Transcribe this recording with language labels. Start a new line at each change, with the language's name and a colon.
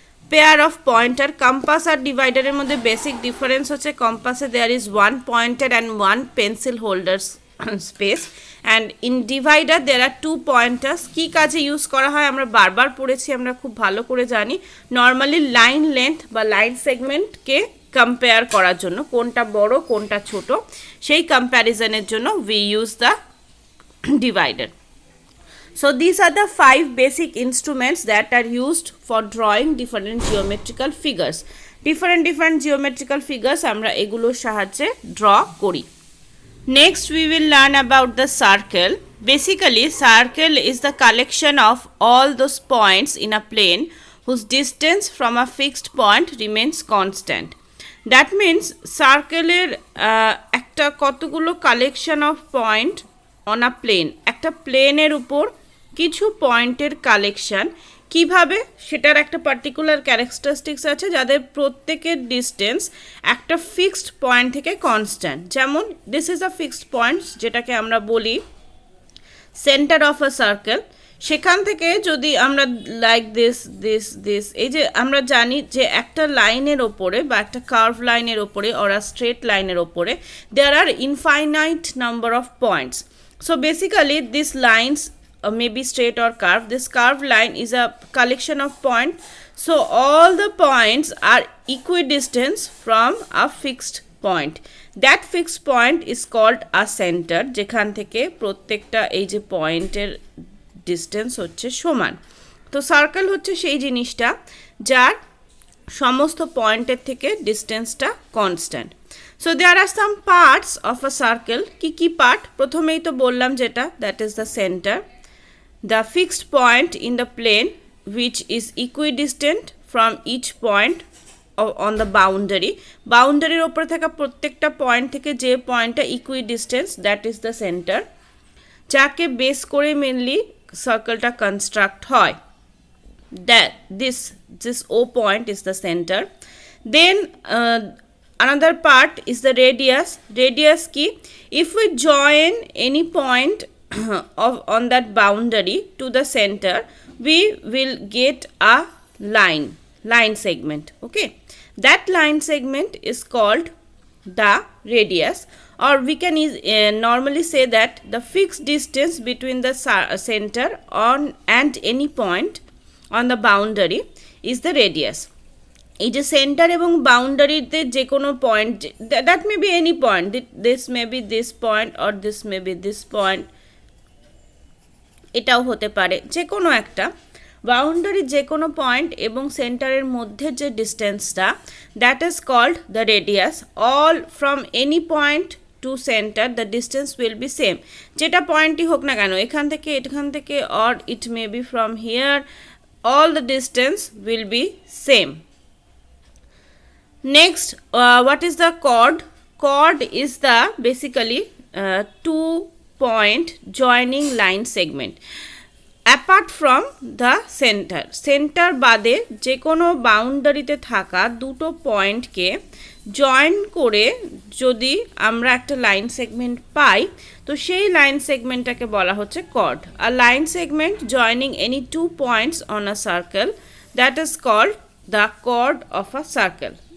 English: pair of pointer,
Bangla: compass আর ডিভাইডারের মধ্যে basic difference হচ্ছে কম্পাসে
English: There is one pointer and one pencil holder space, and in divider there are two pointers.
Bangla: কী কাজে use করা হয় আমরা বারবার পড়েছি, আমরা খুব ভালো করে জানি। নর্মালি লাইন লেন্থ বা লাইন সেগমেন্টকে কম্পেয়ার করার জন্য, কোনটা বড় কোনটা ছোট সেই কম্প্যারিজনের জন্য
English: We use the divider. So these are the 5 basic instruments that are used for drawing different geometrical figures.
Bangla: Different geometrical figures আমরা এগুলোর সাহায্যে draw করি.
English: Next we will learn about the circle. Basically circle is the collection of all those points in a plane whose distance from a fixed point remains constant.
Bangla: That means circle এর একটা কতগুলো
English: collection of point on a plane,
Bangla: একটা প্লেনের উপর কিছু পয়েন্টের collection. কিভাবে, সেটার একটা পার্টিকুলার ক্যারেক্টারিস্টিক্স আছে যাদের প্রত্যেকের ডিস্টেন্স একটা ফিক্সড পয়েন্ট থেকে কনস্ট্যান্ট। যেমন
English: this is a fixed point,
Bangla: যেটাকে আমরা বলি সেন্টার অফ আ সার্কেল। সেখান থেকে যদি আমরা লাইক দিস এই যে আমরা জানি যে একটা লাইনের ওপরে বা একটা কার্ভ লাইনের ওপরে অর আ স্ট্রেট লাইনের ওপরে
English: There are infinite number of points. So basically this lines maybe straight or curved, this curved line is a collection of points, so all the points are equidistant from a fixed point. That fixed point is called a center,
Bangla: যেখান থেকে প্রত্যেকটা এই যে পয়েন্টের distance হচ্ছে সমান। তো circle হচ্ছে সেই জিনিসটা যার সমস্ত পয়েন্টের থেকে ডিস্টেন্সটা constant.
English: So there are some parts of a circle.
Bangla: কি পার্ট, প্রথমেই তো বললাম যেটা,
English: That is the centre, the fixed point in the plane which is equidistant from each point on the boundary.
Bangla: বাউন্ডারির ওপরে থাকা প্রত্যেকটা পয়েন্ট থেকে যে পয়েন্টটা ইকুইডিস্টেন্স,
English: that is the centre,
Bangla: যাকে বেস করে মেনলি সার্কেলটা কনস্ট্রাক্ট হয়।
English: that this O point is the center. Then another part is the radius. Radius ki, if we join any point on that boundary to the center, we will get a line segment. Okay, that line segment is called the radius, or we can normally say that the fixed distance between the center and any point on the boundary is the radius.
Bangla: এই যে centre এবং বাউন্ডারিতে যে কোনো point,
English: that may be any point, this may be this point
Bangla: or this may be this point, এটাও হতে পারে, যে কোনো একটা বাউন্ডারি যে কোনো পয়েন্ট এবং সেন্টারের মধ্যে যে ডিস্টেন্সটা,
English: That is called the radius. All from any point to centre the distance will be same,
Bangla: যেটা পয়েন্টই হোক না কেন, এখান থেকে
English: Or it may be from here, all the distance will be same. Next, what is the chord? Chord is the basically 2-point joining line segment.
Bangla: Apart from the center বাদে যে কোনো বাউন্ডারিতে থাকা দুটো পয়েন্টকে জয়েন করে যদি আমরা একটা লাইন সেগমেন্ট পাই, তো সেই লাইন সেগমেন্টটাকে বলা হচ্ছে chord.
English: A line segment joining any 2 points on a circle, that is called the chord of a circle.